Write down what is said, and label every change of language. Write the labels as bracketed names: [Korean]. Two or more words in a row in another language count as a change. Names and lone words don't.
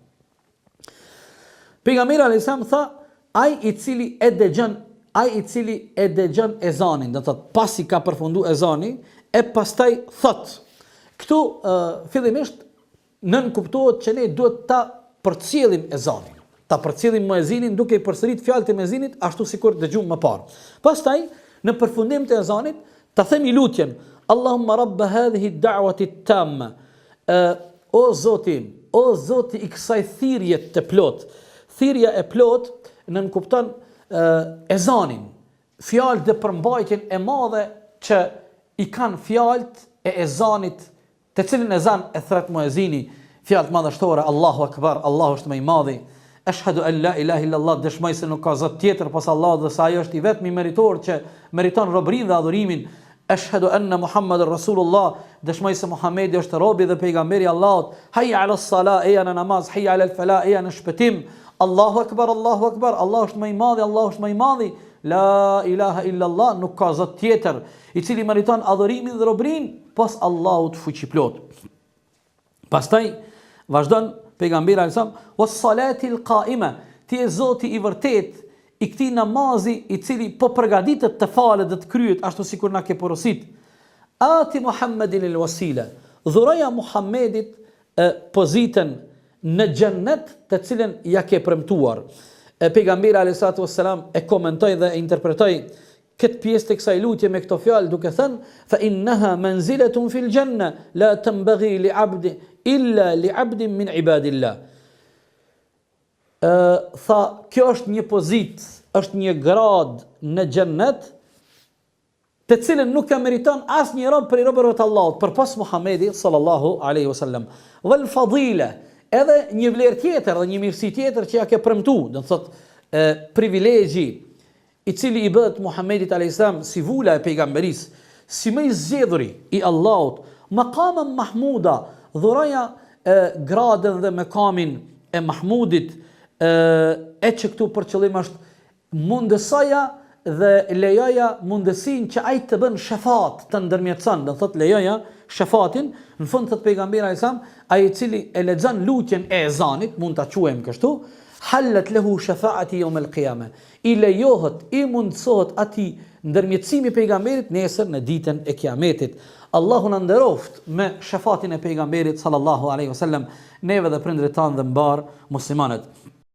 [Albanian] Pejgamberi [Arabic] عليه السلام [Albanian] tha: ai i cili e dëgjon ezanin, do të thotë pasi ka përfunduar ezani, e pastaj thot. Këtu fillimisht nën kuptohet që ne duhet ta përcjellim ezanin, ta përcjellim muezinin duke i përsërit fjalët e muezinit ashtu sikur dëgjuam më parë. Pastaj në përfundim të ezanit ta themi lutjen: [Arabic] اللهم رب هذه الدعوة التامة, [Albanian] o Zoti, o Zoti i kësaj thirrje të plot. Thirrja e plot nën kupton ezanin, fjalët dhe përmbajtjen e madhe që i kanë fjalët e ezanit, të cilin ezan e thret muezini, fjalët madhështore: [Arabic] الله أكبر, [Albanian] Allahu është më i madhi, [Arabic] أشهد أن لا إله إلا الله, [Albanian] dëshmoj se nuk ka zot tjetër pas Allahut dhe se ai është i vetmi meritor që meriton robrinë dhe adhurimin. [Arabic] أشهد أن محمدا رسول الله, [Albanian] dëshmoj se Muhamedi është robi dhe pejgamberi i Allahut. [Arabic] حي على الصلاة, [Albanian] eja në namaz, [Arabic] حي على الفلاح, [Albanian] eja në shpëtim. [Arabic] الله أكبر الله أكبر, [Albanian] Allahu është më i madhi, Allahu është më i madhi. [Arabic] لا إله إلا الله, [Albanian] nuk ka zot tjetër i cili meriton adhurimin dhe robrinë pas Allahut fuqiplot. Pastaj vazhdon pejgamberi [Arabic] عليه السلام: والصلاة القائمة, [Albanian] ti je Zoti i vërtet i këtij namazi i cili po përgatitet të falet dhe të kryet ashtu sikur na ke porosit. [Arabic] آت محمدا الوسيلة, [Albanian] dhuraja Muhammedit pozitën në xhennet të cilën ja ke premtuar. Pejgamberi [Arabic] عليه الصلاة والسلام [Albanian] e komentoi dhe e interpretoi këtë pjesë të kësaj lutje me këto fjalë duke thënë: [Arabic] فإنها منزلة في الجنة لا تنبغي لعبد إلا لعبد من عباد الله. [Albanian] Tha, kjo është një pozitë, është një grad në xhennet të cilën nuk e meriton asnjë rob prej robërve të Allahut përpas Muhamedit [Arabic] صلى الله عليه وسلم. والفضيلة, [Albanian] edhe një vlerë tjetër dhe një mirësi tjetër që ja ke premtuar, do të thotë privilegji i cili i bëhet Muhamedit [Arabic] عليه السلام [Albanian] si vula e pejgamberisë, si më i zgjedhuri i Allahut, [Arabic] مقاما محمودا, [Albanian] dhuraja gradën dhe makamin e Mahmudit, e që këtu për qëllim është mundësaja dhe lejoja mundësin që ai të bën shefat, të ndërmjetëson, do thotë lejoja shefatin, në fund thot pejgamberi [Arabic] عليه السلام, [Albanian] ai i cili e lexon lutjen e ezanit, mund ta quajmë kështu, [Arabic] حلت له شفاعتي يوم القيامة, [Albanian] i lejohet, i mundsohet atij ndërmjetësimi i pejgamberit nesër në ditën e kiametit. Allahu na nderoft me shefatin e pejgamberit [Arabic] صلى الله عليه وسلم, [Albanian] neve dhe prindërit tanë dhe mbar muslimanët.